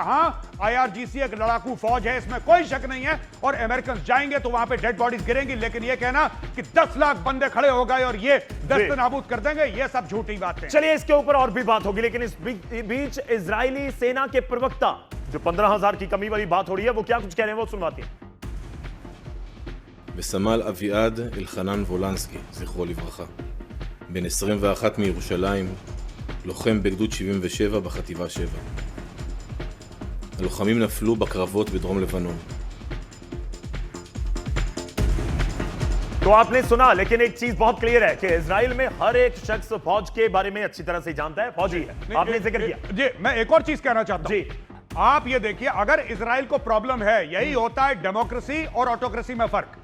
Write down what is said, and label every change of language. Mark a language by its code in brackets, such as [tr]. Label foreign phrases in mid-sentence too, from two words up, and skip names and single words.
[hi] हाँ, IRGC एक लड़ाकू फौज है, इसमें कोई शक नहीं है, और अमेरिकन जाएंगे तो वहां पे [en] dead bodies [hi] गिरेंगी, लेकिन ये कहना कि 10 लाख बंदे खड़े हो गए और ये दस्त नाबूद कर देंगे, ये सब झूठी बात है। चलिए, इसके ऊपर और भी बात होगी, लेकिन इस बीच इजरायली सेना के प्रवक्ता, जो 15,000 की कमी वाली बात हो रही है, वो क्या कुछ कह रहे हैं, वो सुनवाते हैं। [he] בסמל אביעד אלחנן וולנסקי, זכרו לברכה, בן 21 מירושלים, לוחם בגדוד 77 בחטיבה 7. הלוחמים נפלו בקרבות בדרום לבנון. [hi] तो आपने सुना, लेकिन एक चीज बहुत क्लियर है कि इजराइल में हर एक शख्स फौज के बारे में अच्छी तरह से जानता है, फौजी है। आपने जिक्र किया जी। मैं एक और चीज कहना चाहता हूं जी। आप ये देखिए, अगर इजराइल को प्रॉब्लम है, यही होता है डेमोक्रेसी और ऑटोक्रेसी में फर्क।